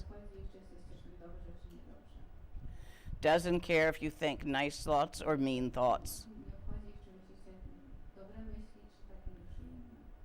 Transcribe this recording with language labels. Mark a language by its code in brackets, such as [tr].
[pl] Nie obchodzi ich, czy jesteście dobrze, czy niedobrze. [en] Doesn't care if you think nice thoughts or mean thoughts. [pl] Nie obchodzi ich, czy myślicie dobre myśli, czy takie nieprzyjemne.